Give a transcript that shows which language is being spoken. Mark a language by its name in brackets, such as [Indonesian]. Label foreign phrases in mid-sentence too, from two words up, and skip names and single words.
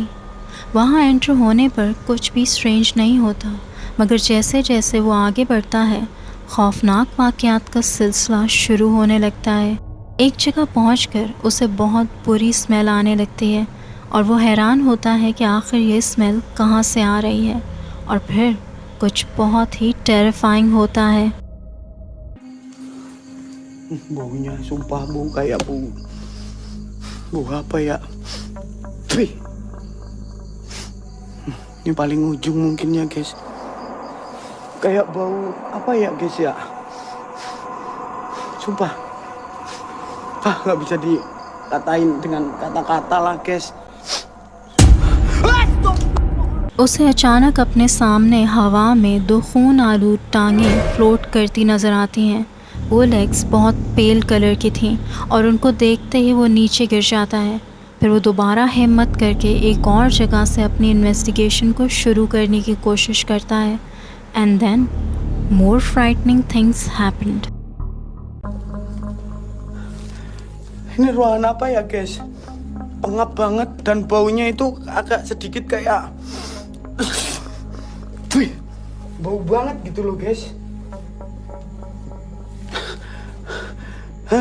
[Hindi] वहाँ एंटर होने पर कुछ भी स्ट्रेंज नहीं होता, मगर जैसे जैसे वो आगे बढ़ता है खौफनाक वाक़यात का सिलसिला शुरू होने लगता है। एक जगह पहुंचकर उसे बहुत बुरी स्मेल आने लगती है और वो हैरान होता है कि आखिर ये स्मेल कहाँ से आ रही है, और फिर कुछ बहुत ही टेरिफाइंग होता है। [Indonesian] Baunya sumpah bau kayak bau apa ya? Wih. Ini paling ujung mungkin ya guys. Kayak bau apa ya guys ya? Sumpah. Nggak bisa dikatain dengan kata-kata lah guys. [Hindi] उसे अचानक अपने सामने हवा में दो खून आलूद टांगें फ्लोट करती नज़र आती हैं। वो लेग्स बहुत [English] pale color [Hindi] की थीं और उनको देखते ही वो नीचे गिर जाता है। फिर वो दोबारा हिम्मत करके एक और जगह से अपनी इन्वेस्टिगेशन को शुरू करने की कोशिश करता है। [English] and then more frightening things happened. [Indonesian] Ini ruangan apa ya guys? Pengap banget dan baunya itu agak sedikit kayak wih, bau banget gitu loh guys. Hah?